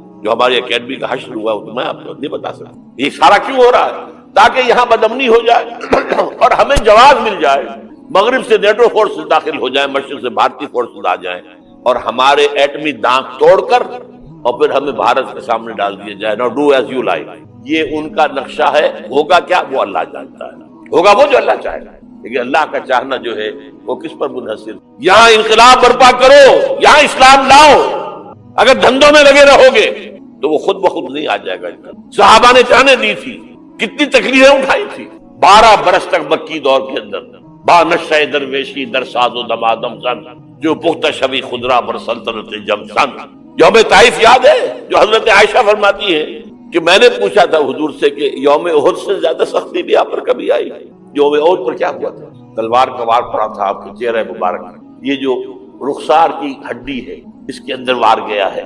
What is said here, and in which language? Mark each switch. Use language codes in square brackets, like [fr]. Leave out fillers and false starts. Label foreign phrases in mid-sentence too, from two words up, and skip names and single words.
[ur] جو ہماری اکیڈمی کا حشر ہوا وہ تو میں آپ کو نہیں بتا سکتا. یہ سارا کیوں ہو رہا ہے؟ تاکہ یہاں بدامنی ہو جائے اور ہمیں جواز مل جائے. مغرب سے نیٹو فورسز داخل ہو جائیں، مشرق سے بھارتی فورسز آ جائیں اور ہمارے ایٹمی دانت توڑ کر اور پھر ہمیں بھارت کے سامنے ڈال دیا جائے. [en] Now do as you like. [ur] یہ ان کا نقشہ ہے. ہوگا کیا وہ اللہ جانتا ہے. ہوگا وہ جو اللہ چاہے گا. لیکن اللہ کا چاہنا جو ہے وہ کس پر منحصر؟ یہاں انقلاب برپا کرو، یہاں اسلام لاؤ. اگر دھندوں میں لگے رہو گے تو وہ خود بخود نہیں آ جائے گا. صحابہ نے جانیں دی تھی، کتنی تکلیفیں اٹھائی تھی. 12 برس تک مکی دور کے اندر [fa] با نشہ درویشی در ساز و دمادم زن، جو پختہ شبی خدرا بر سلطنت جم سن. [ur] یوم طائف یاد ہے جو حضرت عائشہ فرماتی ہے کہ میں نے پوچھا تھا حضور سے کہ یوم احد سے زیادہ سختی بھی آپ پر کبھی آئی؟ یوم احد پر کیا ہوا تھا؟ تلوار کا وار پڑا تھا آپ کے چہرے مبارک. یہ جو رخسار کی ہڈی ہے اس کے اندر وار گیا ہے.